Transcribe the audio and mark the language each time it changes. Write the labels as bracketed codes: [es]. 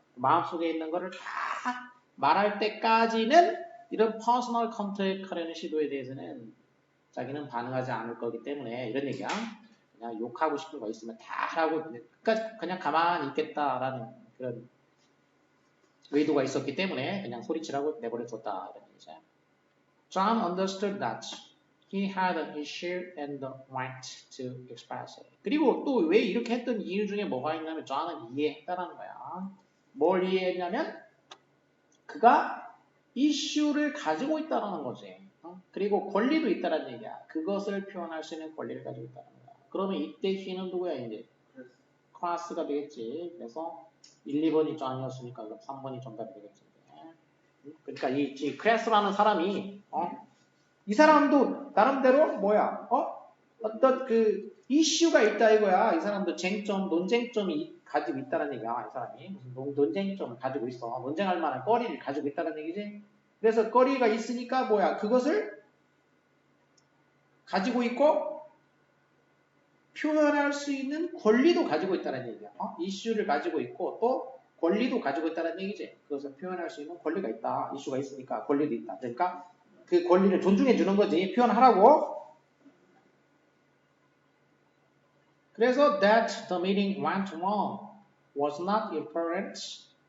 [ko] 마음속에 있는 거를 다 말할 때까지는 이런 퍼스널 컨택 하려는 시도에 대해서는 자기는 반응하지 않을 거기 때문에 이런 얘기야. 그냥 욕하고 싶은 거 있으면 다 하라고 그냥 가만히 있겠다라는 그런 의도가 있었기 때문에 그냥 소리치라고 내버려 뒀다 이런 얘기죠. [en] John understood that he had an issue and the right to express it. [ko] 그리고 또 왜 이렇게 했던 이유 중에 뭐가 있냐면 John은 이해했다는 거야. 뭘 이해했냐면 그가 이슈를 가지고 있다는 거지. 그리고 권리도 있다는 얘기야. 그것을 표현할 수 있는 권리를 가지고 있다는 거야. 그러면 이때 he는 누구야 이제? 클래스가 되겠지. 그래서 1, 2번이 John이었으니까 3번이 정답이 되겠지. 그러니까 이 클래스라는 사람이 이 사람도 나름대로 뭐야? 어떤 그 이슈가 있다 이거야. 이 사람도 논쟁점이 가지고 있다는 얘기야. 이 사람이 무슨 논쟁점을 가지고 있어. 논쟁할 만한 거리를 가지고 있다는 얘기지. 그래서 거리가 있으니까 뭐야? 그것을 가지고 있고 표현할 수 있는 권리도 가지고 있다는 얘기야. 이슈를 가지고 있고 또 권리도 가지고 있다는 얘기지. 그것을 표현할 수 있는 권리가 있다. 이슈가 있으니까 권리도 있다. 그러니까 그 권리를 존중해 주는 거지. 표현하라고. 그래서 [en] that the meeting went wrong was not important.